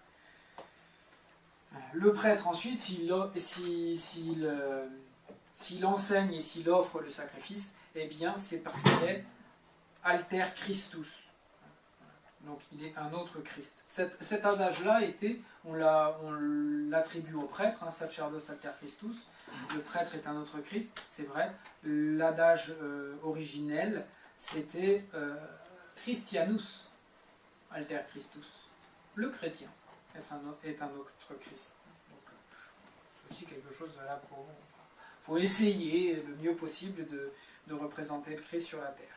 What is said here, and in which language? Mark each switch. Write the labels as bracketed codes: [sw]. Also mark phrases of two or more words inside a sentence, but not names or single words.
[fr] Le prêtre ensuite, s'il enseigne et s'il offre le sacrifice, eh bien c'est parce qu'il est [la] alter Christus. [fr] Donc il est un autre Christ. Cet adage-là on l'attribue au prêtre, [la] sacerdos alter Christus. [fr] Le prêtre est un autre Christ, c'est vrai. L'adage originel, c'était [la] Christianus alter Christus. [fr] Le chrétien est un autre Christ. Donc c'est aussi quelque chose là pour vous. Il faut essayer le mieux possible de représenter le Christ sur la terre.